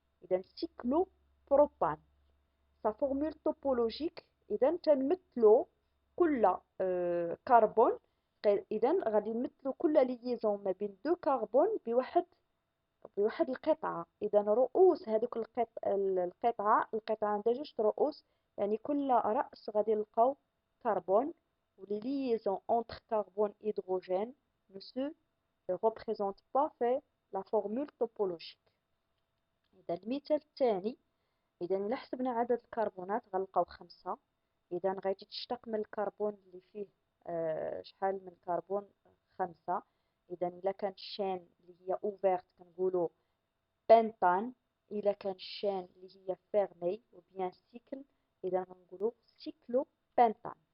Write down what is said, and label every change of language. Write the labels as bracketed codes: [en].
[ar] إذا سيكلو بروبان سا فورمول توبولوجيك. إذا تنمثلو كل كربون إذا غادي نمثلوا كل ليزون ما بين دو كربون بواحد القطعة. إذا رؤوس هذوك القطعة عندها جوج رؤوس، يعني كل رأس غادي نلقاو كربون. [fr] ولي liaisons entre carbone et hydrogène ne se représentent pas في la formule topologique. [ar] إذا المثال الثاني، إذا إلا حسبنا عدد الكربونات غنلقاو 5. إذا غادي تشتق من الكربون اللي فيه شحال من كربون؟ 5. إذا إلا كان الشين اللي هي اوفيرت كنقولو بنتان، إلا كان الشين اللي هي فيرمي و بيان سيكل إذا غنقولو سيكلو بنتان.